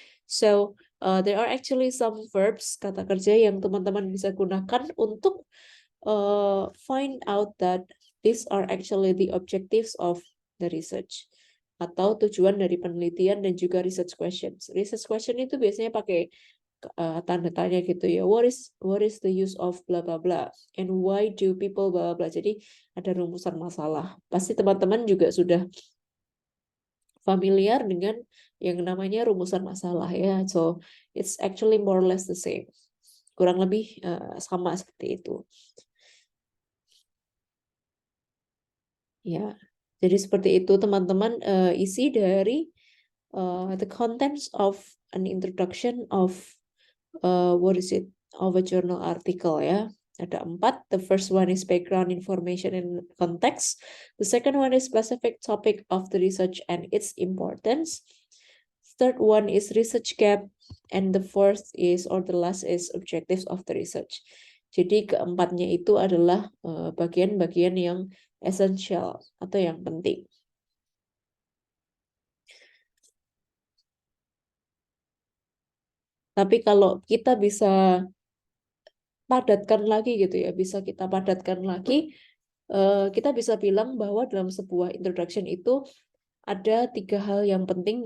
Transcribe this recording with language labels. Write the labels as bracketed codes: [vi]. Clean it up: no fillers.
[en] So there are actually some verbs, [id] kata kerja yang teman-teman bisa gunakan untuk [en] find out that these are actually the objectives of the research, [id] atau tujuan dari penelitian dan juga [en] research questions. [id] Research question itu biasanya pakai tanda tanya gitu ya. [en] What is the use of bla bla bla, and why do people bla bla bla. [id] Jadi ada rumusan masalah. Pasti teman-teman juga sudah familiar dengan yang namanya rumusan masalah ya. [en] So it's actually more or less the same. [id] Kurang lebih sama seperti itu. Ya, jadi seperti itu teman-teman isi dari [en] the contents of an introduction of of a journal article [id] ya. Ada 4. [en] The first one is background information and context. The second one is specific topic of the research and its importance. Third one is research gap, and the fourth is, or the last is, objectives of the research. [id] Jadi keempatnya itu adalah bagian-bagian yang esensial atau yang penting. Tapi kalau kita bisa padatkan lagi gitu ya, bisa kita padatkan lagi, kita bisa bilang bahwa dalam sebuah introduction itu ada 3 hal yang penting.